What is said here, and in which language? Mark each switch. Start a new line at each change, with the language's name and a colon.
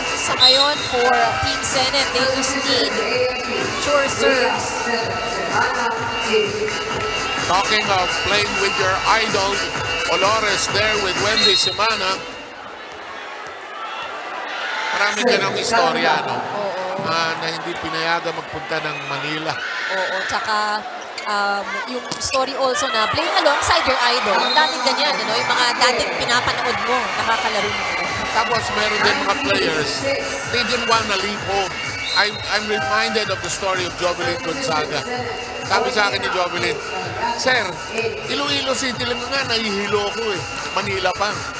Filipino: sa ngayon
English: for Team Senate. They just need sure serves. Talking of playing with your idol, Olores there with Wendy Semana.
Filipino: Marami ka ng istorya, no? Na hindi pinayagan magpunta ng Manila. Oo, tsaka yung
English: story also na playing alongside your idol.
Filipino: Ang daming ganyan,
English: you know,
Filipino: yung mga dating pinapanood mo, nakakalaro mo. Tapos meron din mga
English: players, they didn't wanna leave home. I'm reminded of the story of Jovelyn Gonzaga.
Filipino: Sabi sa akin ni Jovelyn, Sir, Iloilo City lang nga, nahihilo ko eh. Manila pa.